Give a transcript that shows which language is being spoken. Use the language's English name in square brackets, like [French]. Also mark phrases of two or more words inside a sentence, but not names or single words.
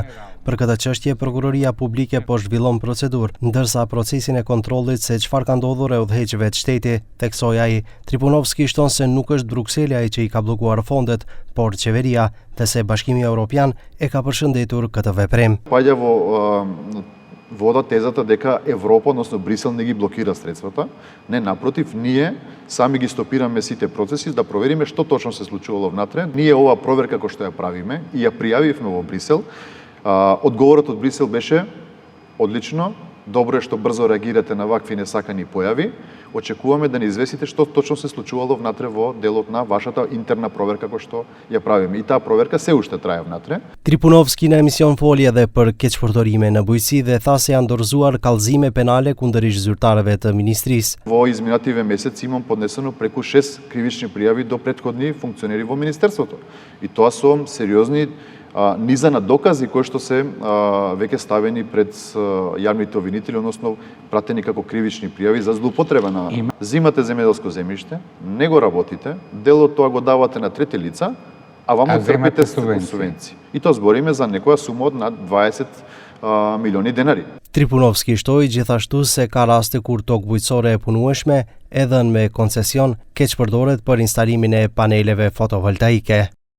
[Albanian] Për këtë çështje, prokuroria publike po zhvillon procedurë, ndërsa procesin e kontrollit se çfarë ka ndodhur e udhëheqëve të shteti, theksoi ai. Tripunovski shton se nuk është Brukseli ai që i ka bllokuar fondet, por qeveria, dhe se Bashkimi Evropian e ka përshëndetur këtë veprim. [Macedonian] Паѓа во вода тезата дека Европа, односно Брисел, не ги блокира средствата. Не, напротив, ние сами ги стопираме сите процеси да провериме што точно се случувало внатре. Ние оваа проверка кој што ја правиме и ја пријавивме во Брисел. Одговорот од Брисел беше одлично. Добро е што брзо реагирате на вакви несакани појави. Очекуваме да ни известите што точно се случувало внатре во делот на вашата интерна проверка кој што ја правиме. И таа проверка се уште трае внатре. [Albanian] Tripunovski në emision foli edhe për keqpërdorime në bujqësi dhe tha se janë dorëzuar kallëzime penale kundërishtë zyrtarëve të ministrisë. [Macedonian] Во изминативе месеци имам поднесено преку 6 кривични пријави до претходни функционери во министерството. И тоа со сериозни низа на докази кои што се веќе ставени пред јавните обвинители, односно пратени како кривични пријави за злоупотреба на зимате земјоделско земјиште, не го работите, дел од тоа го давате на трети лица, а ваму трпите субвенции. И тоа збориме за некоја сума од над 20 милиони денари. [Albanian] Tripunovski shtoi gjithashtu se ka raste kur tokë bujqësore e punueshme, edhe me koncesion, keqpërdoret për instalimin e paneleve fotovoltaike.